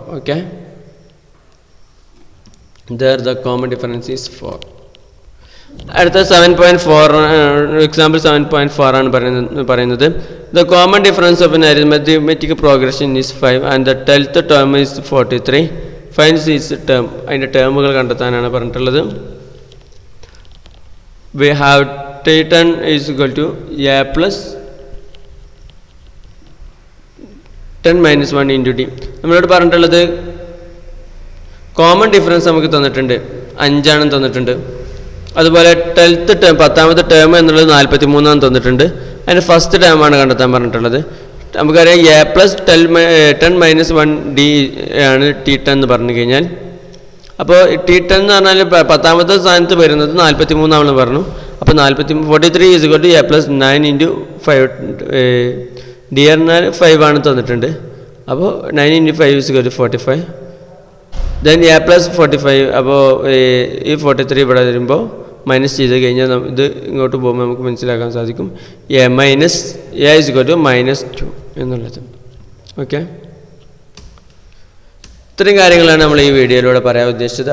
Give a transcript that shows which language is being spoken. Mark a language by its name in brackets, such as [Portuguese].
[English] Okay, there the common difference is 4. [Malayalam] അടുത്ത 7.4 example 7.4 ആണ് പറയുന്നത്. [English] The common difference of an arithmetic progression is 5 and the 12th term is 43. Find its term. [Malayalam] അതിൻ്റെ ടേമുകൾ കണ്ടെത്താനാണ് പറഞ്ഞിട്ടുള്ളത്. [English] We have T10 is equal to A plus 10 minus 1 into D. [Malayalam] നമ്മളോട് പറഞ്ഞിട്ടുള്ളത് common difference നമുക്ക് തന്നിട്ടുണ്ട്, 5 ആണെന്ന് തന്നിട്ടുണ്ട്. അതുപോലെ 10th ടേം 10ാമത്തെ ടേം എന്നുള്ളത് 43 തന്നിട്ടുണ്ട്. അതിൻ്റെ ഫസ്റ്റ് ടേമാണ് കണ്ടെത്താൻ പറഞ്ഞിട്ടുള്ളത്. നമുക്കറിയാം A+10 - 1 D ആണ് T10 എന്ന് പറഞ്ഞു കഴിഞ്ഞാൽ. അപ്പോൾ T10 എന്ന് പറഞ്ഞാൽ 10ാമത്തെ സ്ഥാനത്ത് വരുന്നത് 43 ആണെന്ന് പറഞ്ഞു. അപ്പോൾ [English] 43 is equal to A+9 × 5. [Malayalam] D എന്നാൽ 5 ആണ് തന്നിട്ടുണ്ട്. അപ്പോൾ 9 × 5 [English] is equal to 45. Then A+45. [Malayalam] അപ്പോൾ ഈ 43 ഇവിടെ വരുമ്പോൾ മൈനസ് ചെയ്ത് കഴിഞ്ഞാൽ ഇത് ഇങ്ങോട്ട് പോകുമ്പോൾ നമുക്ക് മനസ്സിലാക്കാൻ സാധിക്കും [English] A is equal to -2 [Malayalam] എന്നുള്ളത്. ഓക്കെ, ഇത്രയും കാര്യങ്ങളാണ് നമ്മൾ ഈ വീഡിയോയിലൂടെ പറയാൻ ഉദ്ദേശിച്ചത്.